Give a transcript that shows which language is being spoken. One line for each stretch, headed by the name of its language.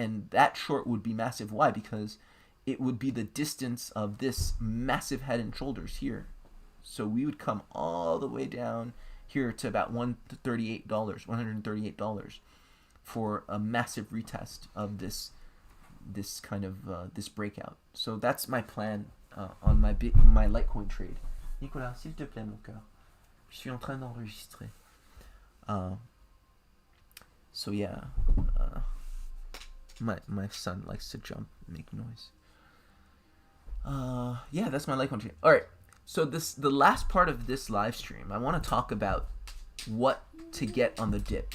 English: And that short would be massive. Why? Because it would be the distance of this massive head and shoulders here. So we would come all the way down here to about $138 for a massive retest of this kind of this breakout. So that's my plan on my Litecoin trade.
French: Nicolas, s'il te plaît, mon cœur. Je suis en train d'enregistrer.
English: So yeah, my son likes to jump and make noise. Yeah, that's my Litecoin trade. All right. So the last part of this live stream, I want to talk about what to get on the dip.